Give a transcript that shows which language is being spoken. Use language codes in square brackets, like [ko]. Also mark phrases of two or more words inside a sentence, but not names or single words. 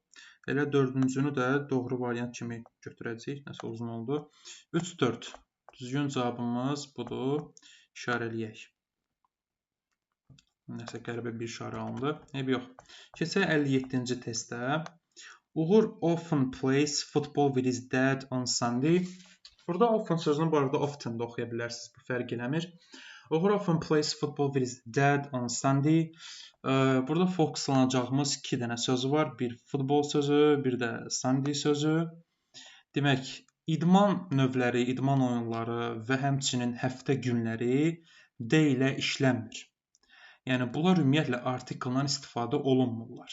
[az] Elə dördüncünü də doğru variant kimi götürəcəyik. Nəsə uzun oldu. 3-4. Düzgün cavabımız budur. İşarələyək. Nəsə qəribə bir işarə alındı. Yox. Keçək 57-ci testə. [en] Uğur often plays football with his dad on Sunday. [az] Burada often sözünü bu arada often da oxuya bilərsiniz. Bu fərq eləmir. [en] Uğur often plays football with his dad on Sunday. [az] Burada fokuslanacağımız 2 dənə sözü var. Bir futbol sözü, bir də Sunday sözü. Demək, idman növləri, idman oyunları və həmçinin həftə günləri D ilə işlənmir. Yəni, bunlar ümumiyyətlə artikldan istifadə olunmurlar.